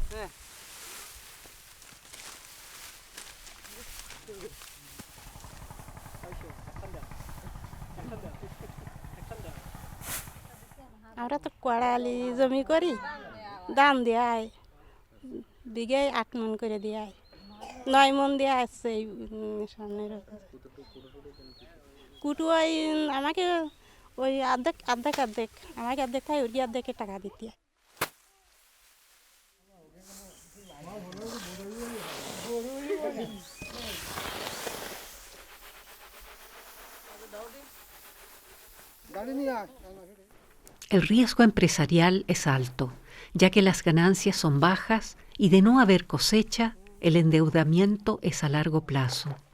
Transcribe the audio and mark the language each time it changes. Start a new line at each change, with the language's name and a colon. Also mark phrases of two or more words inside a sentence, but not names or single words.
Bangla: আমরা তো কড়ালি জমি করি, দাম দেয় বিঘায় 8 মণ করে দেয়, 9 মণ দেওয়া আসছে এই সামনের কুটু। ওই আমাকে ওই অর্ধেক আমাকে অর্ধেক খাই, ওর অর্ধেকের টাকা দিতে হয়।
Spanish: El riesgo empresarial es alto, ya que las ganancias son bajas y de no haber cosecha, el endeudamiento es a largo plazo.